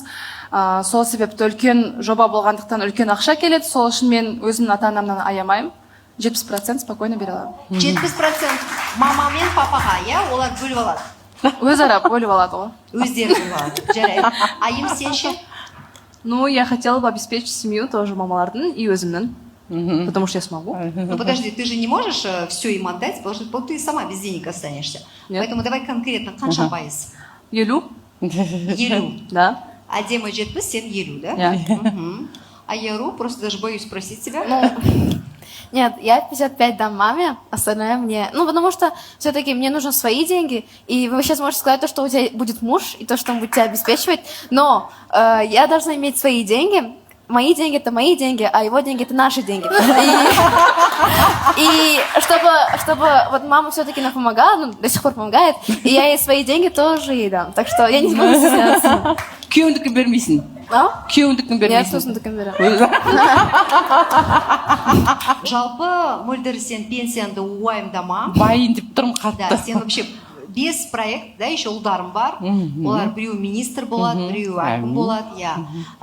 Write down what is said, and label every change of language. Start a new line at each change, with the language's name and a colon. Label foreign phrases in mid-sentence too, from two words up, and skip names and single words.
Kazakh: Сол себепті үлкен жоба болғандықтан үлкен ақша келеді. Сол үшін мен өзімнің ата-анамнан аямаймын. 70% спокойно бере аламын. 70% мама мен папаға, олар бөліп алады. Өзара бөліп алады ғой. Өздері бөліп алады. Жарайды. Айым, сен ше?
Russian: Ну, я хотела бы обеспечить семью тоже мамалардың и өзімнің. потому что я смогу. Ну подожди, ты же не можешь все им отдать, потому что ты сама без денег останешься. Нет. Поэтому давай конкретно,
Kazakh: қанша пайыз? Елу, 50.
Russian: да.
Kazakh: А Дема 70, сен 50, да? Иә. Мгм.
Russian: А Яру, просто даже боюсь спросить тебя. Нет, я 55 дам маме, остальное мне. Ну, потому что все-таки мне нужны свои деньги, и вы сейчас можете сказать то, что у тебя будет муж, и то, что он будет тебя обеспечивать, но я должна иметь свои деньги. Мои деньги — это мои деньги, а его деньги — это наши деньги. И чтобы вот мама все-таки нам помогала, ну, до сих пор помогает, и я ей свои деньги тоже ей дам. Так что я не буду стесняться.
Kazakh: Күйеуіңдікін бермейсің. А? Күйеуіңдікін
Russian: Нет,
Kazakh: бермейсің. сосын беремін. Жалпы, Мөлдір, сен пенсияңды уайымдама. Байын деп тұрмын
Russian: Да,
Kazakh: қатты. сен вообще бес проект, да, еще ұлдарым бар. Олар біреу министр болады, біреу әкім болады, иә.